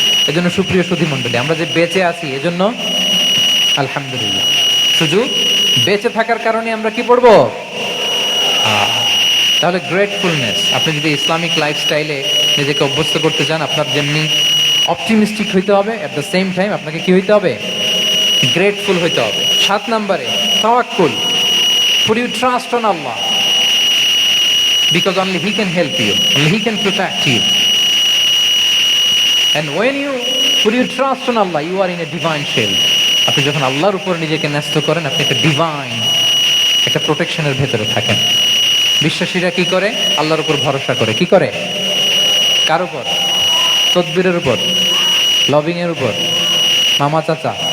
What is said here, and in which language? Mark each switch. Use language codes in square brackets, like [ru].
[bn] এজন্য সুপ্রিয় সুধী মণ্ডলী, আমরা যে বেঁচে আছি এজন্য আলহামদুলিল্লাহ। শুধু বেঁচে থাকার কারণে আমরা কি পড়বো? তাহলে গ্রেটফুলনেস, আপনি যদি ইসলামিক লাইফস্টাইলে নিজেকে অভ্যস্ত করতে চান, আপনার যেমনি অপটিমিস্টিক হইতে হবে, অ্যাট দ্য সেম টাইম আপনাকে কি হইতে হবে? গ্রেটফুল হইতে হবে। 7 নম্বরে তাওয়াক্কুল, [en] put you trust on Allah because only He can help you, only He can protect you, and when you put your trust on Allah, you are in a divine shield. [bn] আপনি যখন আল্লাহর উপর নিজেকে ন্যস্ত করেন, আপনি একটা ডিভাইন, একটা প্রোটেকশনের ভেতরে থাকেন। বিশ্বাসীরা কি করে? আল্লাহর উপর ভরসা করে। কি করে? কার উপর? তদবিরের উপর, লবিং এর উপর, মামা চাচা?